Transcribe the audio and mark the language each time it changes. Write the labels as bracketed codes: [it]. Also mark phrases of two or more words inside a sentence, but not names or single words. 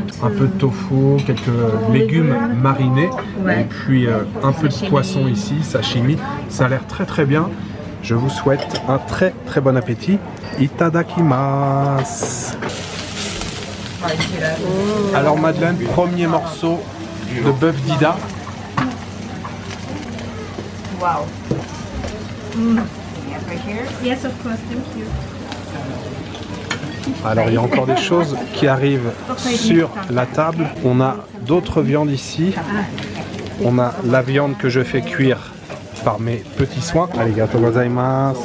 [fr] Un peu de tofu, quelques légumes marinés et puis un peu de poisson ici, sashimi. Ça a l'air très très bien. Je vous souhaite un très très bon appétit. Itadakimasu. Alors Madeleine, premier morceau de bœuf d'Ida. Wow. [en] Yes, of course, thank you. [fr] Alors il y a encore des choses qui arrivent sur la table. On a d'autres viandes ici. On a la viande que je fais cuire par mes petits soins. [ja] ありがとうございます.